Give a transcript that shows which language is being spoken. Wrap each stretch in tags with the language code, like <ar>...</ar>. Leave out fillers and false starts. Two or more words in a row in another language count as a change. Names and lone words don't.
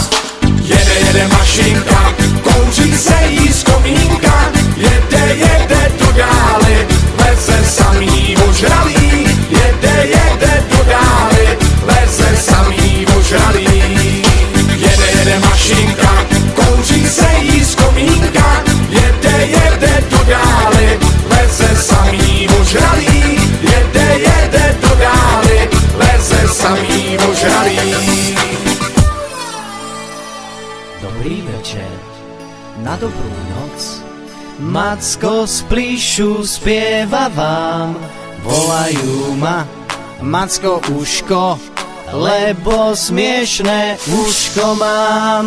<cs>Jede mašinka, kouří se jí z komínka, jede do dály, leze samý ožralý, jede do dály, leze samý ožralý. Jede mašinka, kouří se jí z komínka, jede do dály, leze samý ožralý, jede do dály, leze samý ožralý.</cs> <sk>Dobrý večer, na dobrú noc. Macko z Plíšu spieva vám, volajú ma Macko uško, lebo smiešné uško mám.</sk>